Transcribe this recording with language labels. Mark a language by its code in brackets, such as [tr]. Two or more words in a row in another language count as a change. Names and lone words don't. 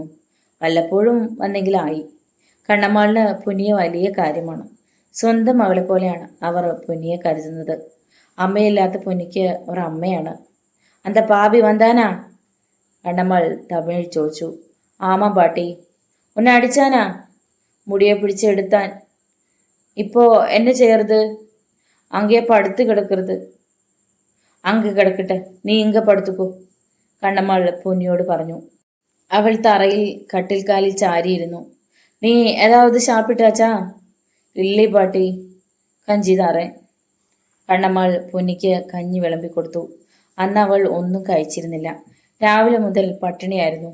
[ml] വല്ലപ്പോഴും വന്നെങ്കിലായി. കണ്ണമ്മാളിന് പുനിയെ വലിയ കാര്യമാണ്. സ്വന്തം മകളെ പോലെയാണ് അവർ പുനിയെ കരുതുന്നത്. അമ്മയില്ലാത്ത പുനിക്ക് ഒരു അമ്മയാണ്. [ta] அந்த பாவி வந்தானா? [ml] കണ്ണമ്മാൾ തമിഴിൽ ചോദിച്ചു. [ta] ஆமா பாட்டி. ஒண்ணு அடிச்சானா? முடியை பிடிச்செடுத்தான். இப்போ என்ன செய்யறது? அங்கேயே படுத்து கிடக்கிறது. அங்கே கிடக்கட்டும், நீ இங்க படுத்துக்கோ, [ml] കണ്ണമ്മാൾ പൊന്നിയോട് പറഞ്ഞു. അവൾ തറയിൽ കട്ടിൽക്കാലിൽ ചാരിയിരുന്നു. [ta] நீ ஏதாவது சாப்பிட்டாச்சா? இல்லே பாட்டி, கஞ்சி தாரே. [ml] കണ്ണമ്മാൾ പൊന്നിക്ക് കഞ്ഞി വിളമ്പിക്കൊടുത്തു. അന്ന് അവൾ ഒന്നും കഴിച്ചിരുന്നില്ല. രാവിലെ മുതൽ പട്ടിണിയായിരുന്നു.